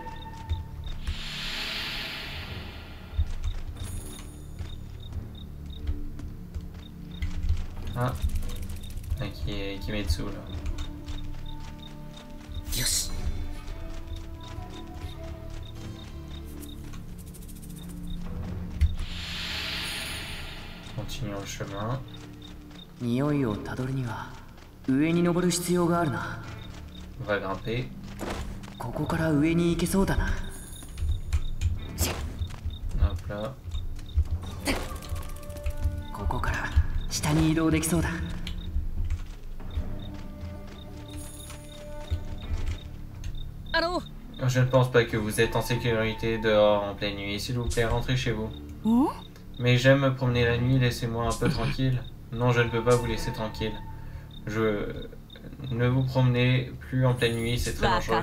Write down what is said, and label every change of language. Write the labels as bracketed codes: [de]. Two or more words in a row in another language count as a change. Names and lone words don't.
[fr] Ah, Kimetsu là. Yoshi. Continuons le chemin. [ja] 匂いをたどるには上に登る必要があるな。 [fr] On va grimper. [ja] ここから上に行けそうだな。 [fr] Hop là. [ja] ここから下に移動できそうだ。 [fr] Je ne pense pas que vous êtes en sécurité dehors en pleine nuit. S'il vous plaît, rentrez chez vous. Mais j'aime me promener la nuit, laissez-moi un peu tranquille. Non, je ne peux pas vous laisser tranquille. Ne vous promenez plus en pleine nuit, c'est très dangereux.